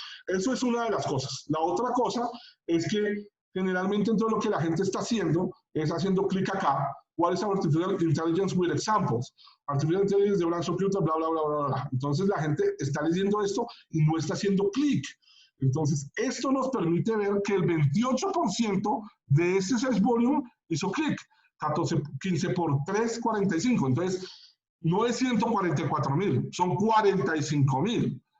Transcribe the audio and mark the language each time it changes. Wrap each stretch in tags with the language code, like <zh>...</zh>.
<es>Eso es una de las cosas. La otra cosa es que generalmente entonces lo que la gente está haciendo es haciendo clic acá.</es> <en>What is Artificial Intelligence with examples? Artificial Intelligence de Branch Computer, bla, bla, bla, bla, bla.</en> <es>Entonces la gente está leyendo esto y no está haciendo clic. Entonces, esto nos permite ver que el 28% de ese search volume hizo clic. 15 por 3, 45. Entonces, no es 144,000, son 45,000.</es>